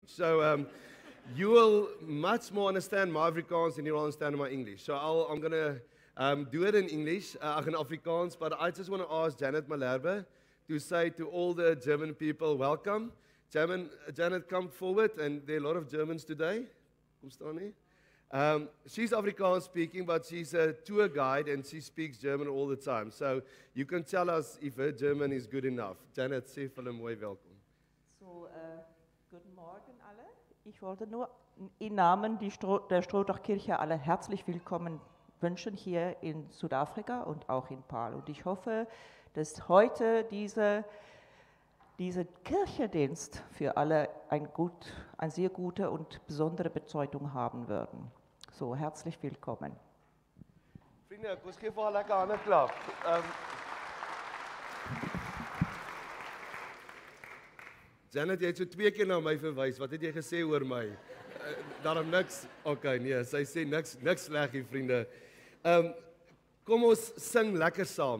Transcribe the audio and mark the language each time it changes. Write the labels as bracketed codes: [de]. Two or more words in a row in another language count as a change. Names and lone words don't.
[en] So you will much more understand my Afrikaans than you will understand my English. So I'm going to do it in English, in Afrikaans, but I just want to ask Janet Malherbe to say to all the German people, welcome. Janet, come forward, and there are a lot of Germans today. [af] Kom staan nie. [en] She's Afrikaans speaking, but she's a tour guide and she speaks German all the time. So you can tell us if her German is good enough. [af] Janet, sê vir hulle mooi welkom. [de] So, guten Morgen alle. Ich wollte nur im Namen der Strooidak-Kirche alle herzlich willkommen wünschen hier in Südafrika und auch in Paarl. Und ich hoffe, dass heute dieser Kirchendienst für alle eine sehr gute und besondere Bedeutung haben würden. So, herzlich willkommen. [af] Vriende, ons gee vir haar lekker hande klap. Janet, jy het so 2 keer na my verwys. Wat het jy gesê oor my? Daarom niks. Okay, nee, sy sê niks sleg hier, vriende. Kom ons sing lekker saam.